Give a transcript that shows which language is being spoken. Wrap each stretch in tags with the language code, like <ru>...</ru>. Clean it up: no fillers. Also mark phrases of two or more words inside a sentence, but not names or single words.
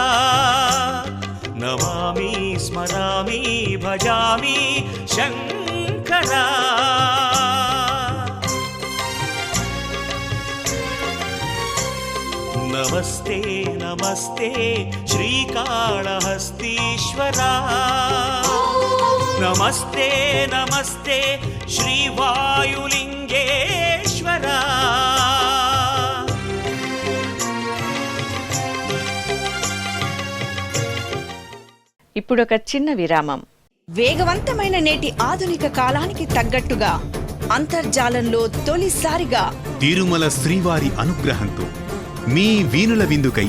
<sa>नमामि स्मरामि भजामि शंकरा नमस्ते नमस्ते श्रीकाळहस्तीश्वरा नमस्ते नमस्ते श्रीवायुलिंगेश्वरा</sa> <te>ఇప్పుడొక చిన్న విరామం. వేగవంతమైన నేటి ఆధునిక కాలానికి తగ్గట్టుగా అంతర్జాలంలో తొలిసారిగా తిరుమల శ్రీవారి అనుగ్రహంతో మీ వీనుల విందుకై</te>